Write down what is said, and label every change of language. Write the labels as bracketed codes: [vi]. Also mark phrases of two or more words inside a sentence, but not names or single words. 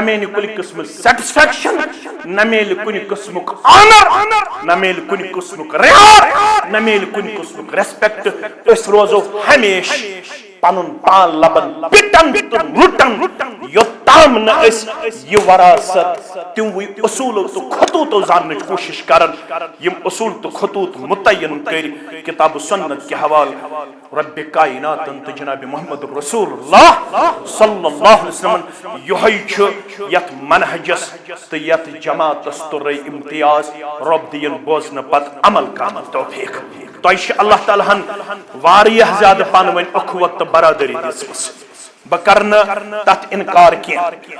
[ks] میلہِ کُنہِ قٕسمہٕ سیٹسفیکشن نہ میلہِ کُنہِ قٕسمُک آنر نہ میلہِ کُنہِ قٕسمُک ریار نہ میلہِ کُنہِ قٕسمُک ریسپیکٹ أسۍ روزو ہمیشہ پنُن پان لبن پِٹن تہٕ لُٹن یوٚتام نہٕ أسۍ یہِ وراثت تِموٕے اصوٗلو تہٕ خطوٗطو زاننٕچ کوٗشش کران یِم اصوٗل تہٕ خطوٗط متعین کٔرۍ کتاب سنت کہِ حوالہٕ رب کائناتن تہٕ جناب محمد رسول اللہ [ar] صلی اللہ علیہ وسلم [ks] یہوے چھُ یتھ منہجس تہٕ یتھ جماعتس تورے امتیاز رب دِیِن بوزنہٕ پتہٕ عمل کرنُک توفیق تۄہہِ چھِ اللہ تعالیٰ ہن واریاہ زیادٕ پانہٕ ؤنۍ اخوت تہٕ برادری دِژمٕژ بہٕ کرٕ نہٕ تتھ انکار کینٛہہ